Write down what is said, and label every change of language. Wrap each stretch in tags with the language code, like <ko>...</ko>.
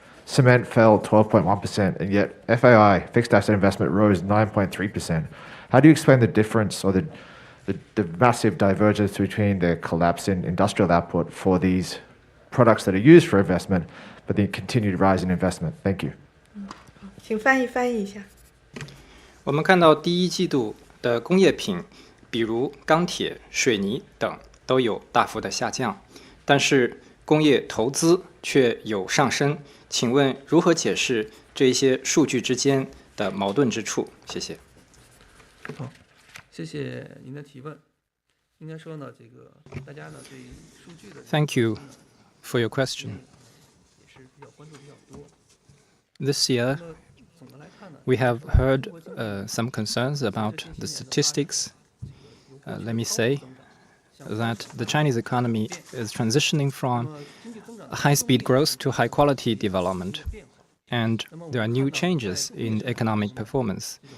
<en>Cement fell 12.1%, and yet FAI, fixed asset investment, rose 9.3%. How do you explain the difference or the massive divergence between the collapse in industrial output for these products that are used for investment, but the continued rise in investment? Thank you.</en> <zh>请翻译一下。我们看到第一季度的工业品，比如钢铁、水泥等，都有大幅的下降，但是工业投资却有上升。请问如何解释这一些数据之间的矛盾之处？谢谢。好，谢谢您的提问。应该说呢，大家呢对数据的</zh> <en>Thank you for your question.</en> <zh>也是比较关注比较多。</zh> <en>This year, we have heard some concerns about the statistics. Let me say that the Chinese economy is transitioning from high-speed growth to high-quality development, and there are new changes in economic performance.</en>